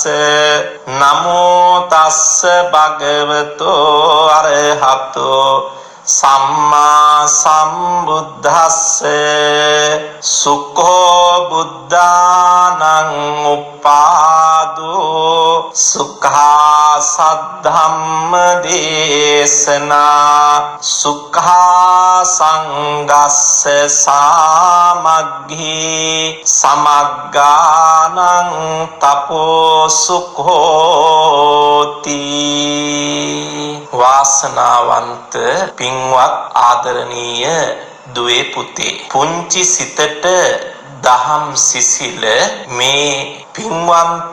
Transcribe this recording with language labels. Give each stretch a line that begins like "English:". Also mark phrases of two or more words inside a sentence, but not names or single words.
Pali: නමෝ තස්ස භගවතෝ අරහතෝ සම්මා සම්බුද්දස්ස. සුඛෝ බුද්ධානං උපාදෝ සුඛා සද්ධම්ම දේශනා සුඛා සංගස්ස සාමග්ගී සමග්ගානං තපෝ සුඛෝති.
Sinhala: වාසනාවන්ත පින්වත් ආදරණීය දුවේ පුතේ, පුංචි සිතට දහම් සිසිල මේ පින්වන්ත